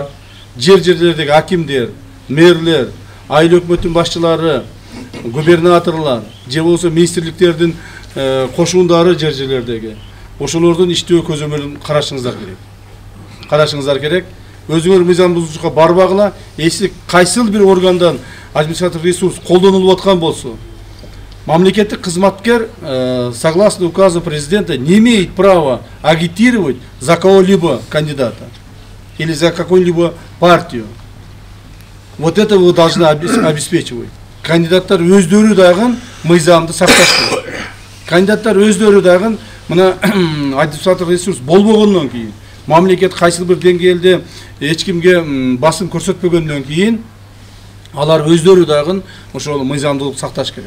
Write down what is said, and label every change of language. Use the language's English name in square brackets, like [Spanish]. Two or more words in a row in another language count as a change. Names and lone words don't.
[Kyrgyz] Жерлердеги акимдер, мэрлер, айыл өкмөттүн башчылары, губернаторлор, же болбосо министрликтердин кошуундары жерлердеги ошолордун иштөө көзөмөлүн карашыңыздар керек. Өзүңөр мыйзам бузуучулукка барбагыла, эси кайсыл бир органдан административдик ресурс колдонулуп аткан болсо, мамлекеттик кызматкер, [Russian] согласно указу президента, не имеет права агитировать за кого-либо кандидата или за какую-либо партию. Вот это вы должны обеспечивать. [Kyrgyz] Кандидаттар өздөрү дагы мыйзамды сакташты. Кандидаттар өздөрү дагы мына административдик ресурс болбогондон кийин, мамлекет кайсыл бир деңгээлде эч кимге басым көрсөтпөгөндөн кийин, алар өздөрү дагы ошол мыйзамдуулук сакташ керек.